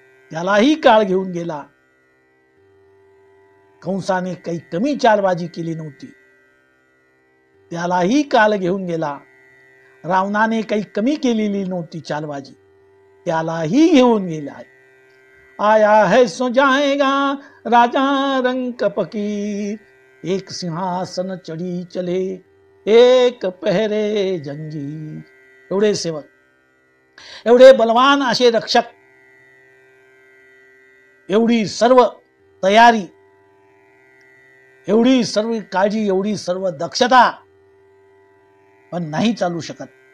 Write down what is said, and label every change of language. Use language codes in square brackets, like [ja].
[mr] त्यालाही काळ घेऊन गेला. कंसाने काही कमी चालबाजी केली नव्हती, त्यालाही काल घेऊन गेला. रावणाने काही कमी केलेली नव्हती चालबाजी, त्यालाही घेऊन गेला. [hi] आया है सो जाएगा राजा रंक फकीर, एक सिंहासन चढ़ी चले एक पहरे जंजीर. [mr] एवढे सेवक, एवढे बलवान असे रक्षक, एवढी सर्व तयारी, एवढी सर्व काळजी, एवढी सर्व दक्षता, पण नाही चालू शकत.